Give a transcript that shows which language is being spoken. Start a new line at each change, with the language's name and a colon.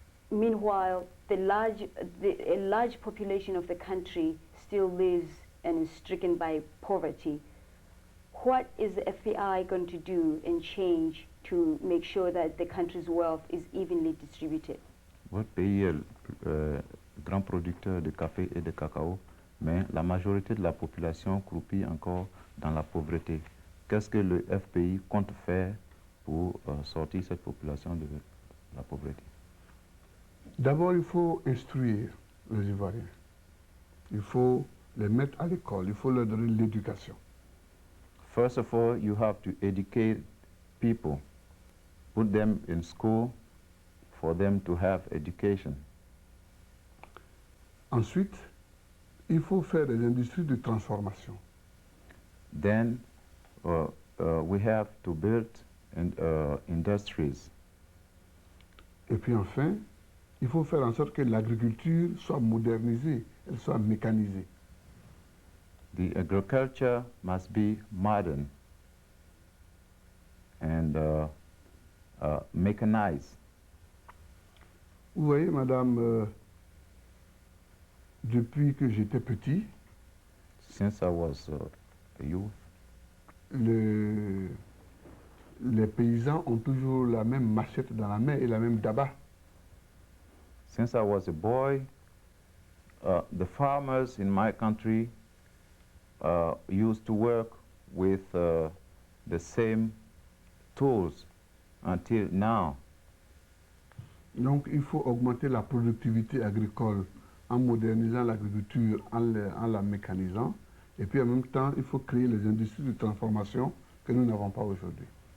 English: Meanwhile, a large population of the country still lives and is stricken by poverty. What is the FPI going to do and change to make sure that the country's wealth is evenly distributed?
French: Votre pays est grand producteur de café et de cacao, mais la majorité de la population croupit encore dans la pauvreté. Qu'est-ce que le FPI compte faire pour sortir cette population de la pauvreté? D'abord, il faut instruire les Ivoiriens. Il faut les mettre à l'école, il faut leur donner l'éducation.
English: First of all, you have to educate people, put them in school for them to have education.
French: Ensuite, il faut faire des industries de transformation.
English: Then we have to build industries.
French: Et puis enfin, il faut faire en sorte que l'agriculture soit modernisée, elle soit mécanisée.
English: The agriculture must be modern and mechanized.
French: Vous voyez, madame, depuis que j'étais petit,
English: Since I was a youth,
French: les paysans ont toujours la même machette dans la main et la même daba.
English: since I was a boy, the farmers in my country used to work with the same tools until now.
French: Donc, il faut augmenter la productivité agricole en modernisant l'agriculture, en la mécanisant. Et puis, en même temps, il faut créer les industries de transformation que nous n'avons pas aujourd'hui.